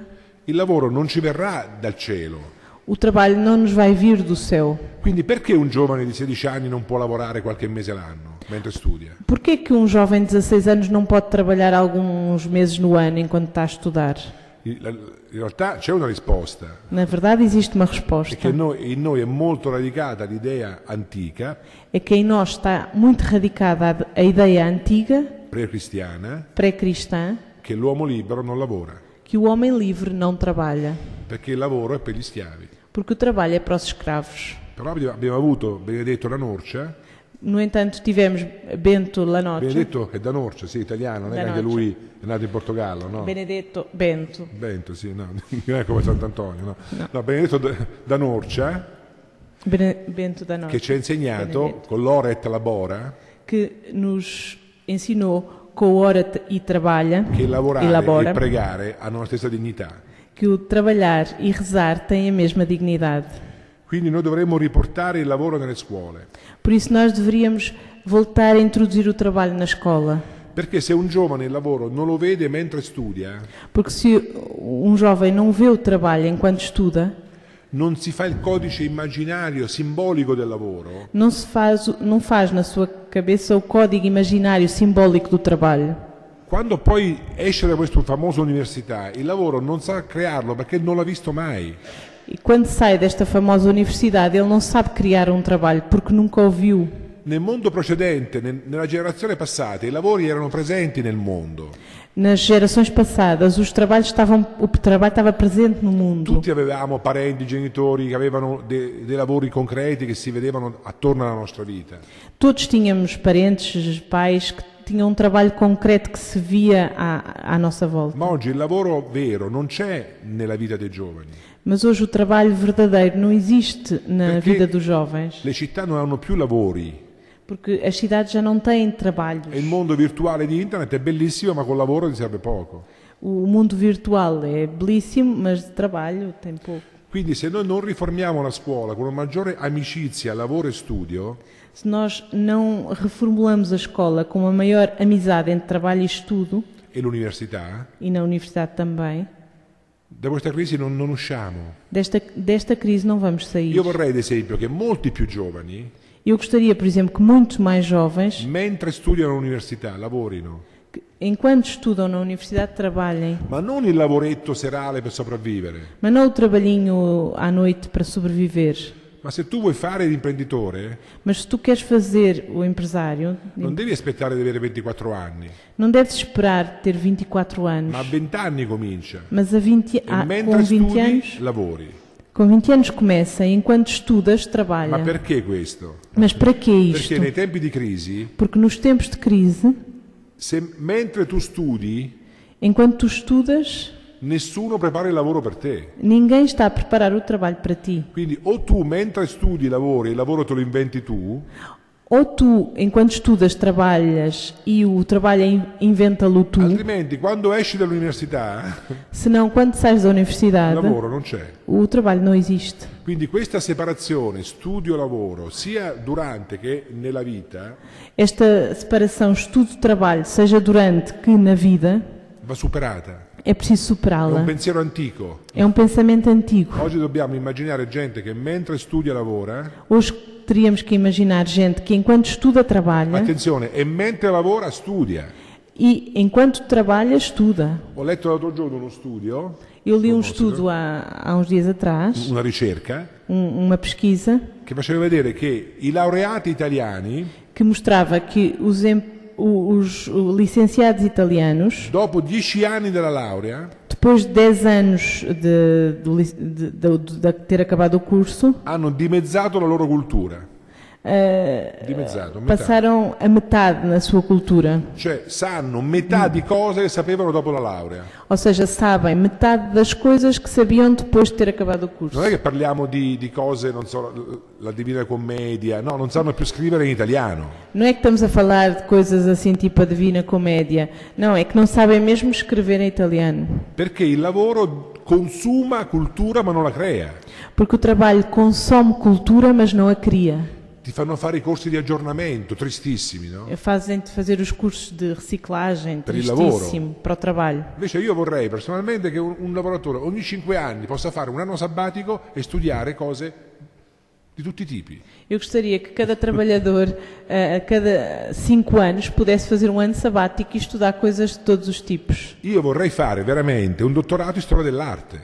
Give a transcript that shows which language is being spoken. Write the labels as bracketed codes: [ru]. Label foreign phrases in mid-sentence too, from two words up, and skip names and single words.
[it] Il lavoro non ci verrà dal cielo. [pt] O trabalho não nos vai vir do céu. [it] Quindi perché un giovane di 16 anni non può lavorare qualche mese l'anno mentre studia? [pt] Porquê que jovem de 16 anos não pode trabalhar alguns meses no ano enquanto está a estudar? [it] In realtà c'è una risposta. [pt] Na verdade, existe uma [it] È che [pt] resposta. [it] in noi è molto radicata l'idea antica, [pt] É que em nós está muito radicada a ideia antiga, [it] pre-cristiana, [pt] pré-cristã, [it] che l'uomo libero non lavora, [pt] que o homem livre não trabalha, [it] perché il lavoro è per gli schiavi. [pt] porque o trabalho é para os escravos. [it] Però abbiamo avuto Benedetto da Norcia. [pt] No entanto, tivemos Bento Lanocha, [it] Benedetto è da Norcia, sì, italiano, non è Da che anche Norcia. lui è nato in Portogallo, no? Benedetto Bento, Bento, sì, no, non è come Sant'Antonio, no? No, Benedetto da Norcia, [pt] Bento da Norte, [it] che ci ha insegnato Benedetto, con l' [la] ora et labora [pt] que nos ensinou com o ora e trabalha [it] che lavorare e labora, e pregare hanno la stessa dignità. [pt] que o trabalhar e rezar têm a mesma dignidade. [it] Quindi noi dovremmo riportare il lavoro nelle scuole, [pt] Por isso nós deveríamos voltar a introduzir o trabalho na escola. [it] perché se un giovane il lavoro non lo vede mentre studia, [pt] Porque se jovem não vê o trabalho enquanto estuda, [it] non si fa il codice immaginario simbolico del lavoro, [pt] não faz na sua cabeça o código imaginário simbólico do trabalho. [it] quando poi esce da questa famosa università, il lavoro non sa crearlo perché non l'ha visto mai. [pt] E quando sai desta famosa universidade, ele não sabe criar um trabalho porque nunca o viu. [it] Nel mondo precedente, nella generazione passata, i lavori erano presenti nel mondo. [pt] Nas gerações passadas, o trabalho estava presente no mundo. [it] Tutti avevamo parenti, genitori che avevano dei lavori concreti che si vedevano attorno alla nostra vita. [pt] Todos tínhamos parentes, pais que tinham um trabalho concreto que se via à nossa volta. [it] Ma oggi il lavoro vero non c'è nella vita dei giovani. [pt] Mas hoje o trabalho verdadeiro não existe na [it] Perché [pt] vida dos jovens, [it] le città non hanno più lavori [pt] porque as cidades já não têm trabalhos. [it] e il mondo virtuale di internet è bellissimo, ma col lavoro ti serve poco. [pt] O mundo virtual é belíssimo, mas de trabalho tem pouco. [it] Quindi se noi non riformiamo la scuola con una maggiore amicizia, lavoro e studio, [pt] Se nós não reformulamos a escola com uma maior amizade entre trabalho e estudo, [it] e l'università, [pt] e na universidade também, [it] da questa crisi non usciamo. [pt] desta crise não vamos sair. [it] Io vorrei, ad esempio, che molti più giovani, [pt] Eu gostaria, por exemplo, que muitos mais jovens, [it] mentre studiano all'università, lavorino, [pt] que, enquanto estudam na universidade, trabalhem, [it] ma non il lavoretto serale per sopravvivere. [pt] mas não o trabalhinho à noite para sobreviver. [it] Ma se tu vuoi fare l'imprenditore, [pt] Mas se tu queres fazer o empresário, [it] non devi aspettare di avere 24 anni, [pt] não deves esperar ter 24 anos, [it] ma a 20 anni comincia. [pt] mas a 20, [it] E [pt] com [it] mentre [pt] 20 [it] studi, [pt] anos, [it] lavori. [pt] com 20 anos começa e enquanto estudas, [it] Ma [pt] trabalha. [it] perché questo? [pt] Mas para que isto? [it] Perché nei tempi di crisi, [pt] Porque nos tempos de crise, [it] se mentre tu studi, [pt] enquanto tu estudas, [it] nessuno prepara il lavoro per te. [pt] ninguém está a preparar o trabalho para ti. [it] Quindi o tu mentre studi lavori, il lavoro te lo inventi tu, [pt] Ou tu, enquanto estudas, trabalhas e o trabalho inventa-lo tu, [it] altrimenti quando esci dall'università [pt] senão quando sais da [it] il [pt] universidade, [it] lavoro non c'è. [pt] o trabalho não existe. [it] Quindi questa separazione studio-lavoro, sia durante che nella vita, [pt] Esta separação estudo-trabalho, seja durante que na vida, [it] va superata. [pt] é preciso [it] È un [pt] superá-la. [it] pensiero antico. [pt] É um pensamento antigo. [it] Oggi dobbiamo immaginare gente che mentre studia lavora, [pt] Hoje teríamos que imaginar gente que enquanto estuda, trabalha [it] attenzione, e mentre lavora studia. [pt] e enquanto trabalha, estuda. [it] Ho letto l'altro giorno uno studio, [pt] Eu li um estudo há uns dias atrás, [it] una ricerca, [pt] uma pesquisa, [it] che faceva vedere che i laureati italiani, [pt] que mostrava que os licenciados italianos, [it] dopo 10 anni della laurea, [pt] depois de 10 anos de ter acabado o curso, [it] hanno dimezzato la loro cultura. Dimezzato, metà. [pt] passaram a metade na sua cultura. [it] Cioè sanno metà di cose che sapevano dopo la laurea. [pt] Ou seja, sabem metade das coisas que sabiam depois de ter acabado o curso. [it] Non è che parliamo di cose, non so, la Divina Commedia, no, non sanno più scrivere in italiano. [pt] Não é que estamos a falar de coisas assim tipo a Divina Comédia. Não, é que não sabem mesmo escrever em italiano. [it] Perché il lavoro consuma cultura ma non la crea. [pt] Porque o trabalho consome cultura, mas não a cria. [it] ti fanno fare i corsi di aggiornamento, tristissimi, no? [pt] Fazem-te fazer os cursos de reciclagem, [it] Per il [pt] tristíssimo, para o trabalho. [it] Invece io vorrei personalmente che un lavoratore ogni 5 anni possa fare un anno sabbatico e studiare cose di tutti i tipi. [pt] Eu gostaria que cada trabalhador, a cada 5 anos, pudesse fazer um ano sabático e estudar coisas de todos os tipos. [it] Io vorrei fare veramente un dottorato in storia dell'arte,